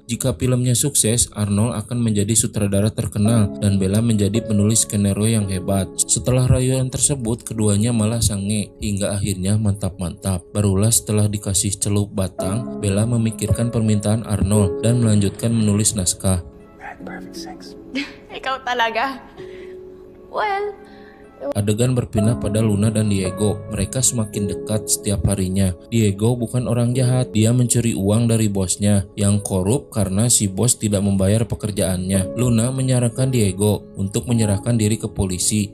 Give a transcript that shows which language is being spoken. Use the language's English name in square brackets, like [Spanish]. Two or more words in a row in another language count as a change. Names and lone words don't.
[Indonesian] Jika filmnya sukses, Arnold akan menjadi sutradara terkenal dan Bella menjadi penulis skenario yang hebat. Setelah rayuan tersebut, keduanya malah sange hingga akhirnya mantap-mantap. Barulah setelah dikasih celup batang, Bella memikirkan permintaan Arnold dan melanjutkan menulis naskah. [English] Perfect sex. [Filipino] Ikaw talaga. Well, [Indonesian] Adegan berpindah pada Luna dan Diego. Mereka semakin dekat setiap harinya. Diego bukan orang jahat. Dia mencuri uang dari bosnya yang korup karena si bos tidak membayar pekerjaannya. Luna menyarankan Diego untuk menyerahkan diri ke polisi.